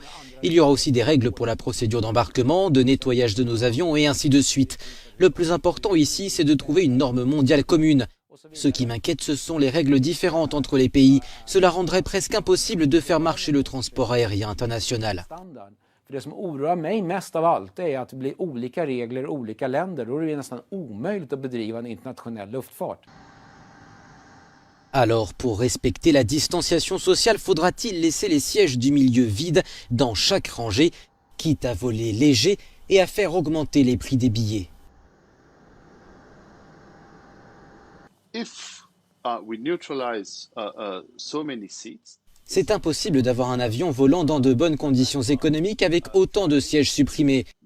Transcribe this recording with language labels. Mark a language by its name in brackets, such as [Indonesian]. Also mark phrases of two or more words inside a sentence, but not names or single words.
[French] Il y aura aussi des règles pour la procédure d'embarquement, de nettoyage de nos avions et ainsi de suite. Le plus important ici, c'est de trouver une norme mondiale commune. Ce qui m'inquiète, ce sont les règles différentes entre les pays. Cela rendrait presque impossible de faire marcher le transport aérien international. [Swedish] Det som oroar mig mest av allt är att det blir olika regler i olika länder. Då är det nästan omöjligt att bedriva en internationell luftfart. [French] Alors, pour respecter la distanciation sociale, faudra-t-il laisser les sièges du milieu vides dans chaque rangée, quitte à voler léger et à faire augmenter les prix des billets ? C'est impossible d'avoir un avion volant dans de bonnes conditions économiques avec autant de sièges supprimés.